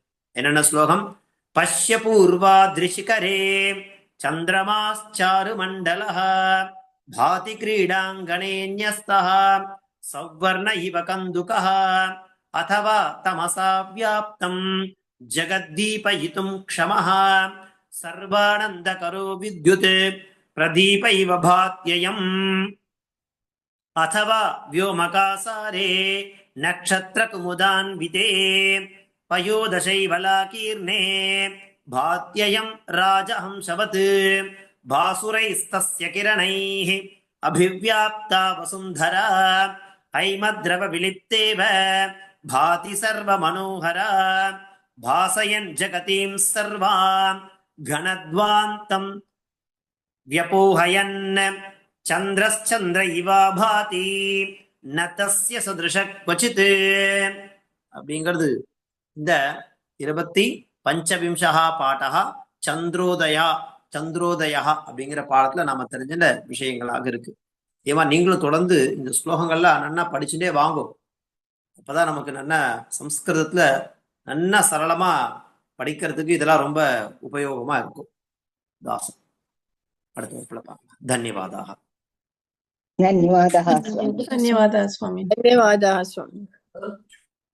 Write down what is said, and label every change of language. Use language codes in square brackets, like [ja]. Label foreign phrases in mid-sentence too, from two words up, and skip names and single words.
[ta] என்னென்ன ஸ்லோகம்? [sa] पश्य पूर्वा त्रिशिखरे चन्द्रमाश्चारु मण्डलः भाति किरीटाङ्गणे न्यस्तः सौवर्ण इव कन्दुकः अथवा तमसा व्याप्तं जगद्दीपयितुं क्षमः सर्वानन्दकरो विद्युत् प्रदीप इव भात्ययम् अथवा व्योमकासारे नक्षत्रकुमुदान्विते पयोदशैवलाकीर्णे भात्ययं राजहंसवत् भासुरैस्तस्य किरणैः अभिव्याप्ता वसुन्धरा ऐमद्रवविलिप्तेव भाति सर्वमनोहरा भासयन् जगतीं सर्वान् घनद्वान्तं व्यपोहयन् चन्द्रश्चन्द्र इव भाति नतस्य सदृशः क्वचित् [ta] அப்படிங்கிறது இந்த 25 பாடா சந்திரோதயா அப்படிங்கிற பாடத்துல நாம தெரிஞ்ச விஷயங்களாக இருக்கு. ஏமா நீங்களும் தொடர்ந்து இந்த ஸ்லோகங்கள்லாம் நன்னா படிச்சுட்டே வாங்கும், அப்பதான் நமக்கு நல்ல சம்ஸ்கிருதத்துல நல்லா சரளமா படிக்கிறதுக்கு இதெல்லாம் ரொம்ப உபயோகமா இருக்கும். தாசன் அடுத்த வகுப்புல பார்க்கலாம். தன்யவாதாக. [sa] धन्यवादः धन्यवादः स्वामी. धन्यवादः स्वामी.